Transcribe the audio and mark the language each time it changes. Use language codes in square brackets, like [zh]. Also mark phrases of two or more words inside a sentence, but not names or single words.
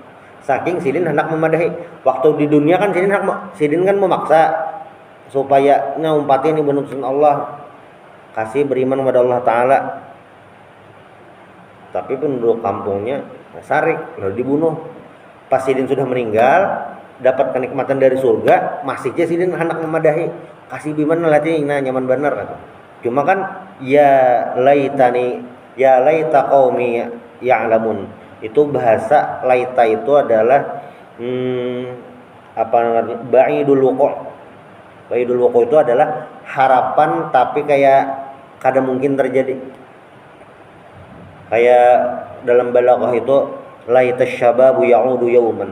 [bjn] Saking Sidin hendak memadahi. Waktu di dunia kan Sidin kan memaksa supaya ngumpatin ibadah Allah, kasih beriman kepada Allah Ta'ala. Tapi penduduk kampungnya sarik, lalu dibunuh. Pas Sidin sudah meninggal, dapat kenikmatan dari surga, masih aja Sidin hendak memadahi, kasih beriman latih, nah nyaman bener kan. Cuma kan [ar] يا ليت قومي يعلمون. [bjn] Itu bahasa laita itu adalah apa namanya, [ar] بعيد الوقوع'. بعيد الوقوع' [bjn] itu adalah harapan tapi kayak kada mungkin terjadi. Kayak dalam balaghah itu [ar] ليت الشباب يعود يوما.